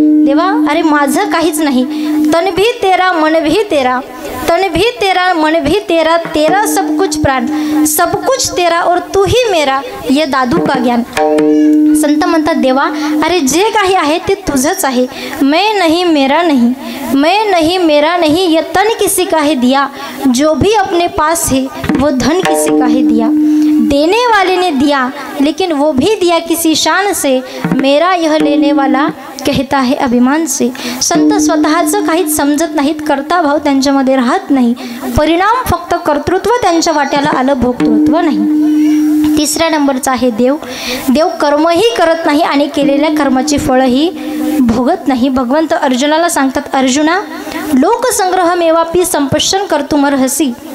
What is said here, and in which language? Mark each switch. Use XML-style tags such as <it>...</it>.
<mr>देवा, अरे माझं काहीच नाही,</mr> <hi>तन भी तेरा मन भी तेरा, तन भी तेरा मन भी तेरा, तेरा सब कुछ प्राण सब कुछ तेरा और तू ही मेरा, ये दादू का ज्ञान.</hi> <mr>संत म्हणतात, देवा अरे जे काही आहे ते तुझंच आहे.</mr> <hi>मैं नहीं मेरा नहीं, मैं नहीं मेरा नहीं, ये तन किसी का है दिया, जो भी अपने पास है वो धन किसी का है दिया. देने वाले ने दिया लेकिन वो भी दिया किसी शान से, मेरा यह लेने वाला कहता है अभिमान से.</hi> <mr>संत स्वतःचं काहीच समजत नाहीत, कर्ता भाव त्यांच्यामध्ये राहत नाही. परिणाम फक्त कर्तृत्व त्यांच्या वाट्याला आलं, भोक्तृत्व नाही. तिसऱ्या नंबरचा आहे देव. देव कर्मही करत नाही आणि केलेल्या कर्माची फळंही भोगत नाही. भगवंत अर्जुनाला सांगतात, अर्जुना</mr> <sa>लोकसंग्रह मेवापी संपश्यन कर्तुमर्हसी.</sa>